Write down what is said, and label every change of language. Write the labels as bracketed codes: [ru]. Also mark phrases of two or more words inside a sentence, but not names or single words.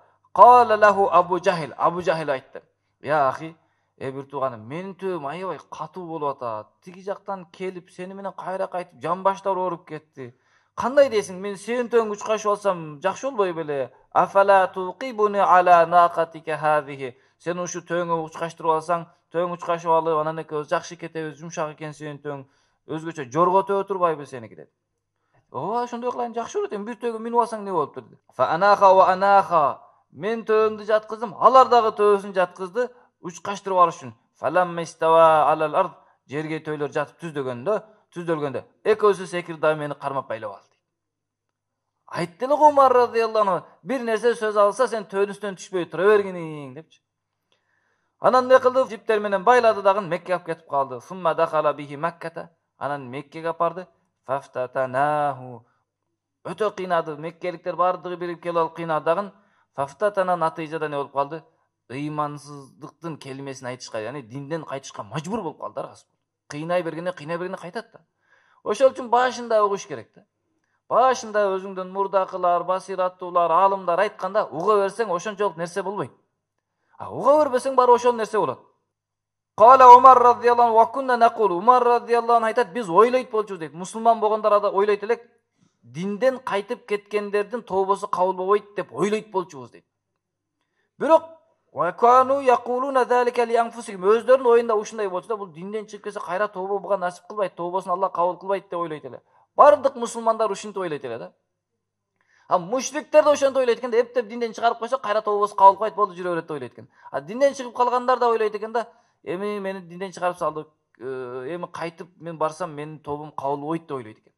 [ar] قال له أبو جهل. [ky] Абу Жахил айтты: [ar] "يا أخي, [ky] бир тууганым, менин төөм аябай катуу болуп атат. Тиги жактан келип, сени менен кайра кайтып, жамбаштар ооруп кетти. Кандай дейсиң? Мен сенин төөңгө учкашып алсам, жакшы болбой беле? [ar] أفلا تعقبني على ناقتك هذه." [ky] Сен ушу төөңгө учкаштырып алсаң, төөң учкашып алып, анан экөөбүз жакшы кетебиз, жумшак экен сенин төөң. Өзгөчө жорготуп турбайбы сеники деди. Ошондой кылайын, жакшы болот, бир төөгө минип алсаң не болуптур деди. [ar] فأناخ وأناخ. [ky] Мен төөмдү жаткыздым, алар дагы төөсүн жаткызды, учкаштырып алыш үчүн. [ar] فلما استوى على الأرض, [ky] жерге төйлөр жатып түздөлгөндө, экөөсү секирди да мени кармап байлап алды. Айтты эле Умар [ar] رضي الله عنه, [ky] бир нерсе сөз алса, сен төөнүстөн түшпөй тура бергиниң депчи. Анан не кылды? Жиптер менен байлады дагы Меккеге алып кетип калды. [ar] ثم دخل به مكة. [ky] Анан Меккеге апарды. Фафтатанаху. Өтө кыйнады. Меккеликтер бардыгы бирип келип алып кыйнадагын. Фафтатана натыйжада не болуп калды? Ыймансыздыктын келмесин айтышка, яны динден кайтышка мажбур болуп калды. Кыйнай бергенде кайтат да. Ошол үчүн башында угуш керек да. Башында өзүңдөн мурдакылар, басираттуулар, алымдар айтканда уга берсең ошончолук нерсе болбойт. Уга бербесең бары ошол нерсе болот. [ar] قال عمر رضي الله عنه وكنا نقول. [ky] Umar [ar] رضي الله عنه [ky] айтат, biz ойлойт болчубуз дейт. Мусулман болгондор ада ойлойт элек, динден кайтып кеткендердин тообосу кабыл болбойт деп ойлойт болчубуз дейт. [ar] Бирок وكانوا يقولون ذلك لأنفسهم. [ky] Өздөрүнүн оюнда ушундай болчу да, бул динден чыгып кетсе кайра тообо буга насип кылбайт, тообосун Аллах кабыл кылбайт деп ойлойт эле. Бардык мусулмандар ушинтип ойлойт эле да. Мушриктер да ошентип ойлойт экен да, эптеп динден чыгарып койсо кайра тообосу кабыл кылбайт, болду жүрө берет деп ойлойт экен. Динден чыгып калгандар да ойлойт экен да, эми мени динден чыгарып салды, эми кайтып мен барсам менин тобум кабыл болбойт деп ойлойт экен.